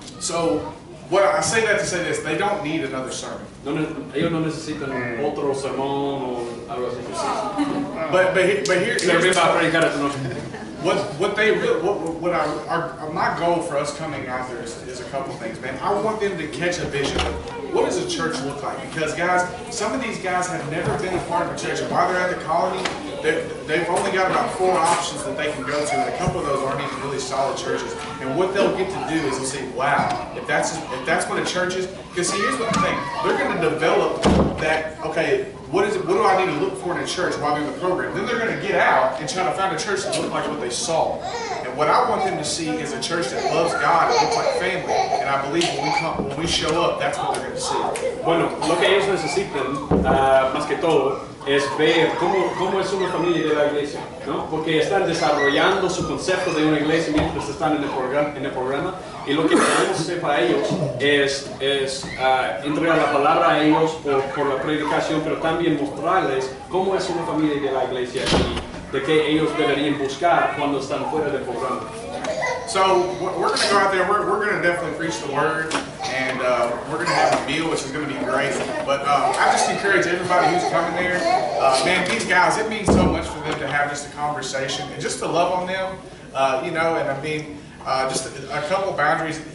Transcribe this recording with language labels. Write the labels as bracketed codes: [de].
[en] So, what I say that to say this, they don't need another sermon. [es] Ellos no necesitan otro sermón o algo así. [en] But here's my goal for us coming out there is a couple things, man. I want them to catch a vision. What does a church look like? Because guys, some of these guys have never been a part of a church, and while they're at the colony, they've only got about 4 options that they can go to, and a couple of those aren't even really solid churches. And what they'll get to do is they'll say, wow, if that's what a church is, because see, here's what the thing, they're going to develop that, okay, what do I need to look for in a church while they're in the program? Then they're going to get out and try to find a church that looks like what they saw. And what I want them to see is a church that loves God and looks like family. And I believe when we show up, that's what they're going to see. [es] Bueno, lo que ellos necesitan, más que todo, es ver cómo es una familia de la iglesia, ¿no? Porque están desarrollando su concepto de una iglesia mientras están en el programa y lo que queremos hacer para ellos es entregar la palabra a ellos por la predicación, pero también mostrarles cómo es una familia de la iglesia y de qué ellos deberían buscar cuando están fuera del programa. [en] So we're going to go out there, we're going to definitely preach the word, and we're going to have a meal, which is going to be great. But I just encourage everybody who's coming there, man, these guys, it means so much for them to have just a conversation and just to love on them, you know, and I mean, just a couple boundaries.